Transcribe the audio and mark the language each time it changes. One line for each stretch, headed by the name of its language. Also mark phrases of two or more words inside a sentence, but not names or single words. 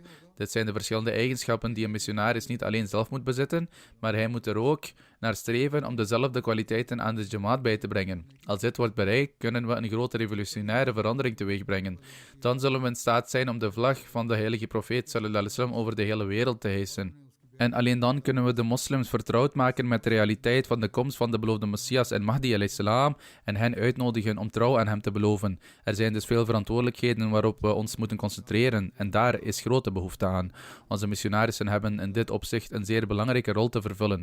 Dutch: Dit zijn de verschillende eigenschappen die een missionaris niet alleen zelf moet bezitten, maar hij moet er ook naar streven om dezelfde kwaliteiten aan de Jamaat bij te brengen. Als dit wordt bereikt, kunnen we een grote revolutionaire verandering teweegbrengen. Dan zullen we in staat zijn om de vlag van de heilige profeet
Arabic: صلى الله عليه وسلم
Dutch: over de hele wereld te hijsen. En alleen dan kunnen we de moslims vertrouwd maken met de realiteit van de komst van de beloofde Messias en Mahdi
Arabic: عليه السلام
Dutch: en hen uitnodigen om trouw aan hem te beloven. Er zijn dus veel verantwoordelijkheden waarop we ons moeten concentreren en daar is grote behoefte aan. Onze missionarissen hebben in dit opzicht een zeer belangrijke rol te vervullen.